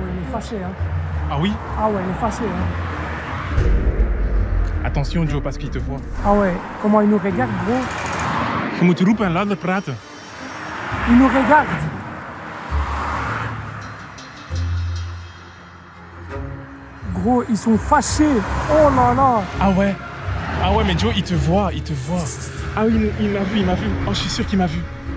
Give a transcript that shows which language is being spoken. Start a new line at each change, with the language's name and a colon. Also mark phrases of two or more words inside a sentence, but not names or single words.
French: fâché. Hein. Ah oui? Ah ouais, il est fâché. Hein. Attention Joe, parce qu'il te voit. Ah ouais, comment il nous regarde, gros.
Dutch: Je moet roepen en laten praten.
French: Il nous regarde. Gros, ils sont fâchés. Oh là là. Ah ouais? Ah ouais, mais Joe, il te voit, il te voit. Ah oui, il m'a vu, il m'a vu. Oh, je suis sûr qu'il m'a vu.